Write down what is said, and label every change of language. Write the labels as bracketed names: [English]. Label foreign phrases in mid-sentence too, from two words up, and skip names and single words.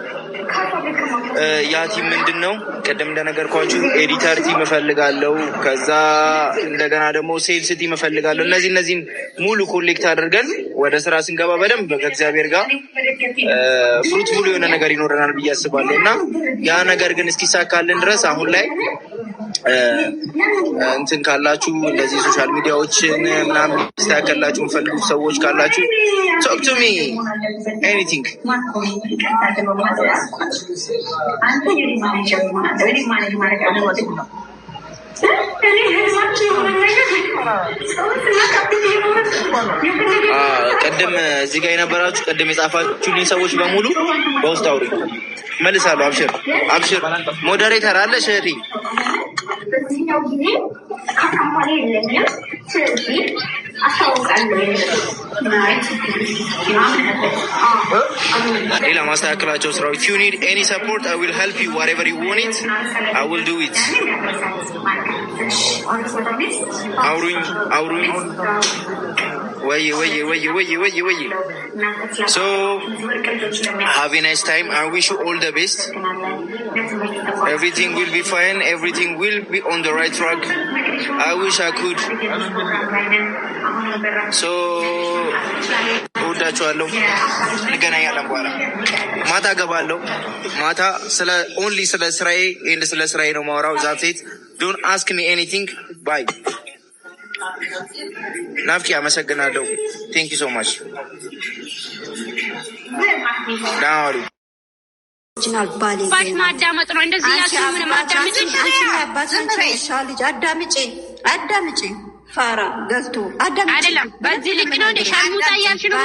[Amharic] ያ ቲም ምንድነው ቀደም እንደነገርኳችሁ ኤዲተር ቲም እፈልጋለሁ ከዛ እንደገና ደግሞ ሴልስ ቲም እፈልጋለሁ እነዚህን ሙሉ ኮሌክት አድርገን ወደ ስራ ስንገባ በደንብ ከእግዚአብሔር ጋር ፍሩትፉል የሆነ ነገር ይኖረናል ብዬ አስባለሁ እና ያ ነገር ግን እስኪሳካልን ድረስ አሁን ላይ እንትን ካላችሁ እንደዚህ ሶሻል ሚዲያዎችን ምናምን ያስተካከላችሁ ፈልጉ ሰዎች ካላችሁ [English] talk to me anything [Amharic] ቀደም እዚህ ጋር የነበራችሁ ቀደም የጻፋችሁልኝ ሰዎች በሙሉ በውስጥ አውሪ መልሳለሁ አብሽር ሞዴሬተር አለሽ እህቴ ሌላ ማስተካከላቸው ስራዎች [English] if you need any support I will help you whatever you want it I will do it አውሩኝ ወይ so have a nice time I wish you all the best everything will be fine everything will be on the right track I wish I could [Amharic] so ወዳችኋለሁ እንገናኛለን በኋላ ማታ ገባለሁ ማታ only ስለ ስራዬ ነው ማወራው [English] that's it don't ask me anything bye [Amharic] ናፍቂ አመሰግናለሁ [English] thank you so much [Amharic] ዳሩ ኦሪጂናል ባሌ ማዳመጥ ነው እንደዚህ ያለው ምን ማዳመጥ ልጅ አዳምጪ ፋራ ገልቱ አይደለም በዚህ ልክ ነው እንደ ሸርሙጣ ያልሽ ነው